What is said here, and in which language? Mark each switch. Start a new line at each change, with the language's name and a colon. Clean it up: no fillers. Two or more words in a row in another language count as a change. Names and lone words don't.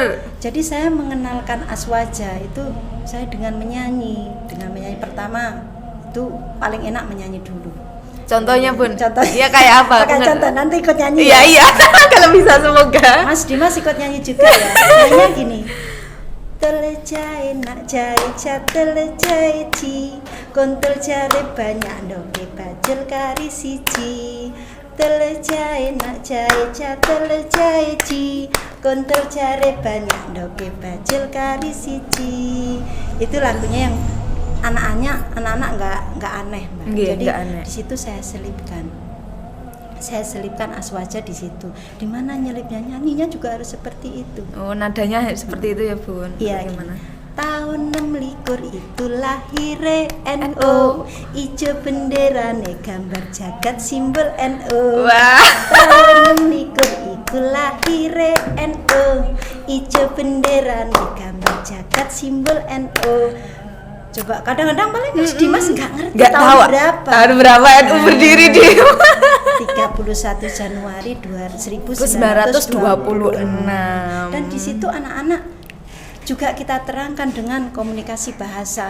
Indonesian: Jadi saya mengenalkan aswaja itu saya dengan menyanyi pertama itu paling enak menyanyi dulu. Contohnya Bun. Contohnya kayak apa? Pakai contoh nanti ikut nyanyi. Iya. Kalau bisa semoga. Mas Dimas ikut nyanyi juga ya. Nyanyinya gini.
Javanese: Telejai nak jai telejai ci kontel jare banyak doke bajel kari siji telejai nak jai telejai ci kontel jare banyak doke bajel kari siji.
Indonesian: Itu lagunya yang anak-anak nggak aneh Mbak. Jadi di situ saya selipkan aswaja di situ. Di mana nyelipnya, nyanyinya juga harus seperti itu. Oh, nadanya seperti itu ya Bun. Iya. Gimana?
Javanese: Tahun 26 itu lahire NU, ijo benderane gambar jagat simbol NU.
Indonesian: Wah.
Javanese: Tahun 26 itu lahire NU, ijo benderane gambar jagat simbol NU.
Indonesian: Coba kadang-kadang paling Mas Dimas nggak ngerti tahun berapa. Tahun berapa NU berdiri di 31 Januari 1926. Dan di situ anak-anak juga kita terangkan dengan komunikasi bahasa.